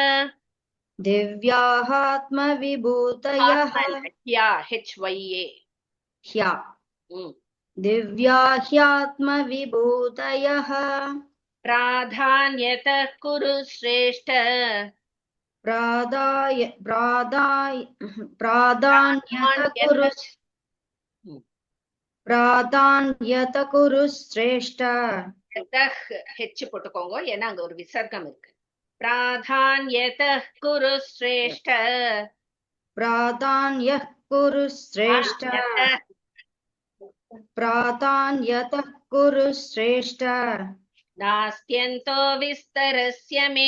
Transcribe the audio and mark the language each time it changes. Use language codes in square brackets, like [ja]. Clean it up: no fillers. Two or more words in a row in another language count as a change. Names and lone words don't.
[sa] दिव्याहात्मविभूतयः दिव्याह्यात्मविभूतयः प्राधान्यतः कुरु श्रेष्ठ प्राधान्यत कुरु श्रेष्ठ. [ta] ஹெச் போட்டுக்கோங்க, ஏன்னா அங்க ஒரு விசர்க்கம் இருக்கு. [sa] प्राधान्यतः कुरु श्रेष्ठ प्राधान्यः कुरु श्रेष्ठ प्राधान्यतः कुरु श्रेष्ठ नास्त्यन्तो विस्तरस्य मे